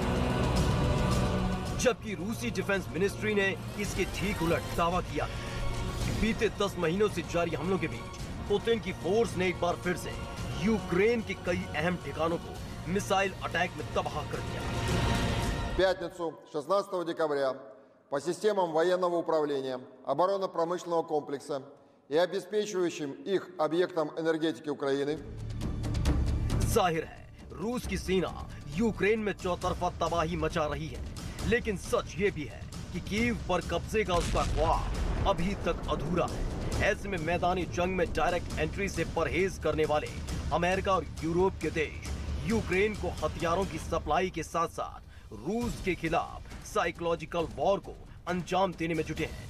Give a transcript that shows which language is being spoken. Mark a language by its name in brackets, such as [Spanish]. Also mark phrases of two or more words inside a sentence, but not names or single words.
[Hindi] जबकि रूसी [English] defense ministry [Hindi] ने इसके ठीक उलट दावा किया है। कि बीते 10 महीनों से जारी हमलों के बीच पुतिन की फोर्स ने एक बार फिर से यूक्रेन के कई अहम ठिकानों को [English] missile attack [Hindi] में तबाह कर दिया। [Russian] В пятницу, 16 декабря, по системам военного управления, оборонно-промышленного комплекса и обеспечивающим их объектам энергетики Украины [Hindi] जाहिर है रूस की सेना यूक्रेन में चौतरफा तबाही मचा रही है, लेकिन सच ये भी है कि कीव पर कब्जे का उसका ख्वाब अभी तक अधूरा है। ऐसे में मैदानी जंग में [English] direct entry [Hindi] से परहेज करने वाले अमेरिका और यूरोप के देश यूक्रेन को हथियारों की सप्लाई के साथ साथ रूस के खिलाफ [English] psychological war [Hindi] को अंजाम देने में जुटे हैं।